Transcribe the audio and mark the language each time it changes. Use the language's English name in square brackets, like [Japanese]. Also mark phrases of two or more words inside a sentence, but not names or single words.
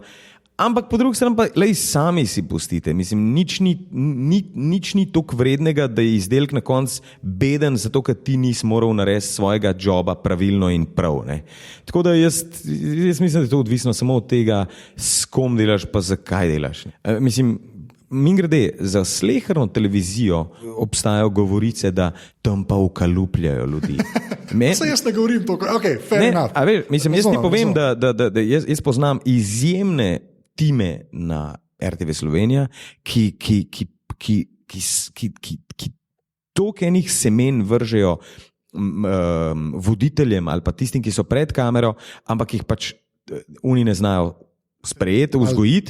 [Slovenian] Ampak po drugi strani pa sami si pustite. Mislim, nič ni toliko vrednega, da je izdelek na koncu beden, zato ker ti nisi moral narediti svojega joba pravilno in prav. Ne? Tako da jaz mislim, da je to odvisno samo od tega, s kom delaš pa zakaj delaš. Mislim, mingrede, za sleherno televizijo obstajajo govorice, da tam pa ukalupljajo ljudi. Jaz ne govorim to, [English] fair enough. [Slovenian] Jaz ti povem, da jaz poznam izjemne time na RTV Slovenija, ki toliko enih semen vržejo voditeljem ali pa tistim, ki so pred kamero, ampak jih pač oni ne znajo sprejeti, vzgojiti.